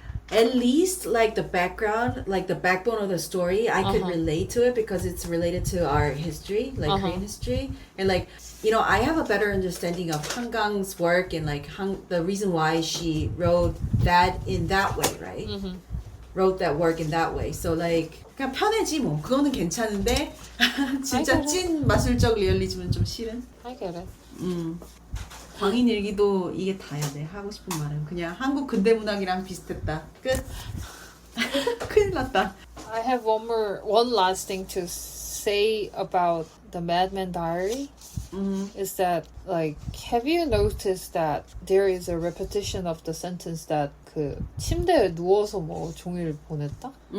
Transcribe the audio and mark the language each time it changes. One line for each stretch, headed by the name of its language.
English: At least like the background, like the backbone of the story, I could relate to it because it's related to our history, like Korean history, and like I have a better understanding of Hangang's work and like the reason why she wrote that in that way, right? Wrote that work in that way. So like
Korean: 그냥 편해지 뭐. 그거는 괜찮은데 진짜 찐 마술적 리얼리즘은 좀 싫은.
English: I get it.
Korean: 광인 일기도 이게 다야 돼. 하고 싶은 말은 그냥 한국 근대문학이랑 비슷했다. 끝. 큰일 났다.
English: I have one last thing to say about the Madman Diary. Is that like, have you noticed that there is a repetition of the sentence that
Korean: 그 침대에 누워서 뭐 종일 보냈다?